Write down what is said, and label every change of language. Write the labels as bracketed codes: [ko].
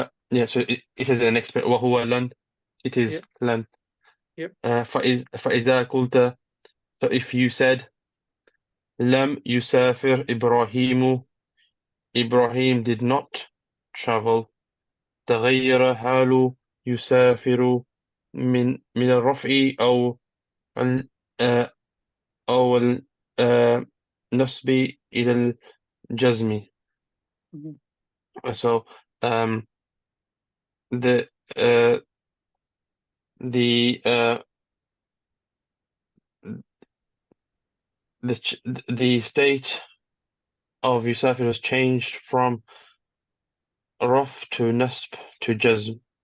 [en] Yeah, so it says in the next bit وهو lan. It Yeah, is lan. yeah. [ar] فإذا قلت, [en] so if you said [ar] لم يسافر إبراهيم, [en] Ibrahim did not travel. [ar] تغير حال يسافر من الرفع ال آه، أو النصب إلى الجزم. Mhm. [en] So um, the uh, the uh, the state of Yusafir was changed from raf to nasb to jazm.